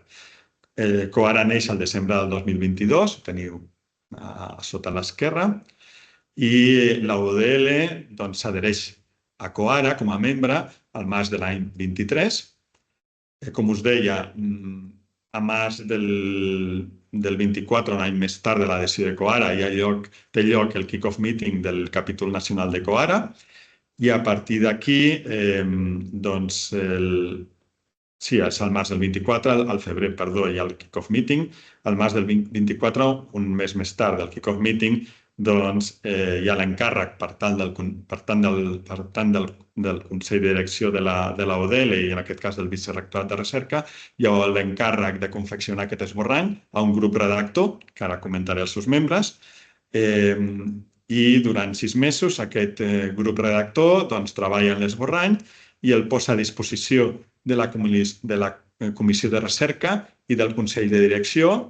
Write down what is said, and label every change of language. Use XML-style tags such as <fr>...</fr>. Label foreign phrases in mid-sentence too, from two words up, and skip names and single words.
<ca>COARA neix al desembre del 2022, ho teniu sota l'esquerra, i la UDL s'adhereix a COARA com a membre al març de l'any 23. Com us deia, a març del 24, un any més tard de l'adhesió de COARA, té lloc el</ca> <en>kick-off meeting</en> <ca>del capítol nacional de COARA, i a partir d'aquí, sí, és al març del 24, al febrer, perdó, hi ha el</ca> <en>kick-off meeting.</en> <ca>Al març del 24, un mes més tard del</ca> <en>kick-off meeting,</en> <ca>hi ha l'encàrrec per tant del Consell de Direcció de la UDL i en aquest cas del Vicerectorat de Recerca, hi ha l'encàrrec de confeccionar aquest esborrany a un grup redactor, que ara comentaré els seus membres, i durant 6 mesos aquest grup redactor treballa en l'esborrany i el posa a disposició de la Comissió de Recerca i del Consell de Direcció.</ca>